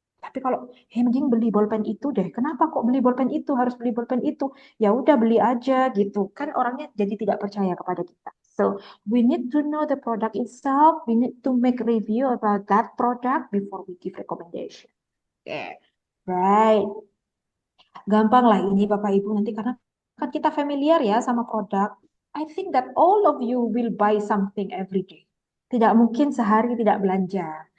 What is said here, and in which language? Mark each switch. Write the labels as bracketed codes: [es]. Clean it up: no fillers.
[id] Tapi kalau mending beli bolpen itu deh. Kenapa kok beli bolpen itu? Harus beli bolpen itu. Ya udah beli aja gitu. Kan orangnya jadi tidak percaya kepada kita. [en] So we need to know the product itself. We need to make review about that product before we give recommendation. Okay. Right. [id] Gampang lah ini Bapak Ibu nanti karena kan kita familiar ya sama produk. [en] I think that all of you will buy something every day. [id] Tidak mungkin sehari tidak belanja.